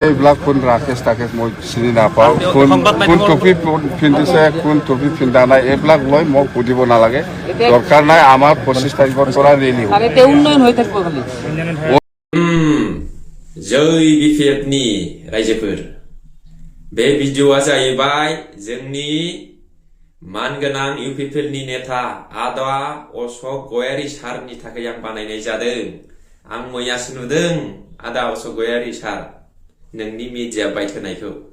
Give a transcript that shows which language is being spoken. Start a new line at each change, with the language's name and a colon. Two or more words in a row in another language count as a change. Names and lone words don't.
Assamese: এইবিলাক কোন ৰাকেশ তাকেশ মই চিনি নাপাওঁ কোন টুপি পিন্ধিছে কোন টুপি পিন্ধা নাই এইবিলাক লৈ মোক সুধিব নালাগে দৰকাৰ নাই আমাৰ 25 তাৰিখৰ পৰা ৰেলি উন্নয়ন হৈ থাকিব খালি
Bodo: जय बिपिएफनि रायजोफोर बे भिडिअआ जाहैबाय जोंनि मानगोनां इउपिपिएलनि नेता आदा अशोक गयारी सारनि थाखाय आं बानायनाय जादों आं मैयासो नुदों आदा अशोक गयारी सार नोंनि
English: media byte
Bodo: होनायखौ